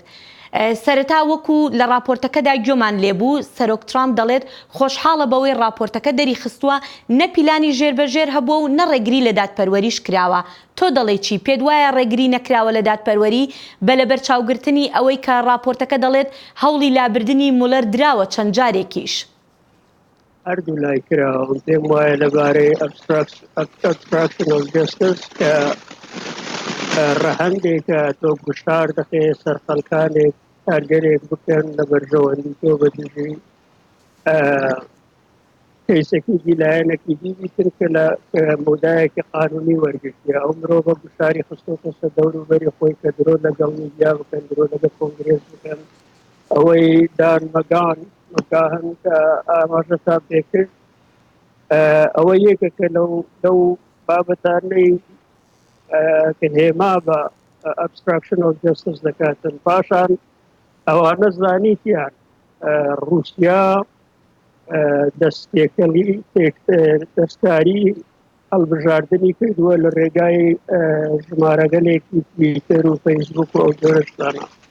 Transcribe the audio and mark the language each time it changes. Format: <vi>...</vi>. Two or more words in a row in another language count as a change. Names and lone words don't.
<ckb>سەرەتا وەکو لە ڕاپۆرتەکەدا گوێمان لێبوو سەرۆک ترامپ دەڵێت خۆشحاڵە بەوەی ڕاپۆرتەکە دەری خستووە نە پیلانی ژێربەژێر هەبووە و نە ڕێگری لە دادپەروەریش کراوە. تۆ دەڵێ چی؟ پێت وایە ڕێگری نەکراوە لە دادپەروەری بە لەبەرچاوگرتنی ئەوەی کە ڕاپۆرتەکە دەڵێت هەوڵی لابردنی مولەر دراوە چەند جارێکیش؟ هەردوو لای کراوە. پێم وایە لەبارەی</ckb> <en>obstruction of justice</en> <ckb>کە ڕەهەندێکە تۆ گوشار دەخێ سەرخەڵکانێک کارگەرێک بکەن لە بەرژەوەندی تۆ بە دژی کەیسێکی دیلایەنێکی دیتر کە لە مودایەکی قانونی وەرگرتیە ئەو مرۆڤە گوشاری خستۆتە سەر دەوروبەری خۆی کە درۆ لەگەڵ میدیا بکەن، درۆ لەگەڵ کۆنگرێس بکەن. ئەوەی دان مەگان مەگاهن کە ئاماژەتان پێکرد ئەوە یەکە کە لەو بابەتانەی کە هێما بە</ckb> <en>obstruction of justice</en> <ckb>دەکاتن. پاشان ئەوانە زانیتیان رووسیا دەستکاری هەڵبژاردننی کردووە لە ڕێگای ژمارەگەلێکی تویتەر و فەیسبوک و ئەو جۆرەشتانە.</ckb>